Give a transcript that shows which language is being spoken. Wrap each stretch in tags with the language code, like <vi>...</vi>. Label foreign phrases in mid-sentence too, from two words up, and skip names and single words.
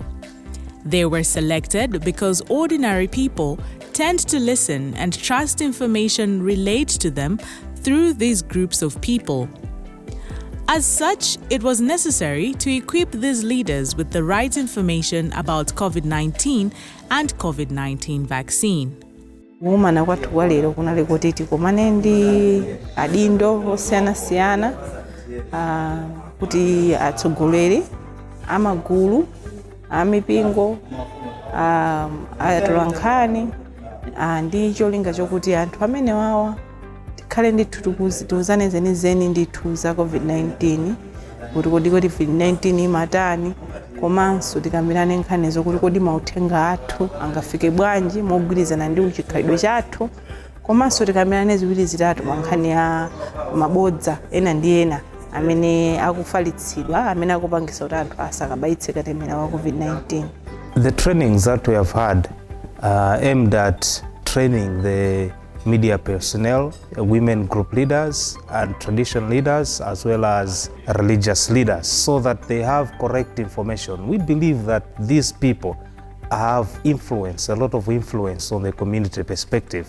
<en>They were selected because ordinary people tend to listen and trust information relayed to them through these groups of people. As such, it was necessary to equip these leaders with the right information about COVID-19 and COVID-19 vaccine.</en> <ny>Woman kwathu walero kunali kuti tikomane ndi adindo osiyanasiyana kuti atsogoleri amagulu amipingo atolankhani ndi cholinga chokuti anthu amene wawa tikhale ndithu tiuzane zenizeni ndithu za COVID-19 kuti kodi COVID-19 imatani, komanso tikambirane nkhani zokuti kodi mauthenga athu angafike bwanji mogwirizana ndi chikhalidwe chathu, komanso tikambirane ziwiri zitatu pa nkhani ya mabodza ena ndi ena amene akufalitsidwa amene akupangisa kuti anthu asakabayitse katemera wa COVID-19.</ny> <en>The trainings that we have had aimed at training the media personnel, women group leaders and tradition leaders, as well as religious leaders, so that they have correct information. We believe that these people have influence, a lot of influence on the community perspective.</en>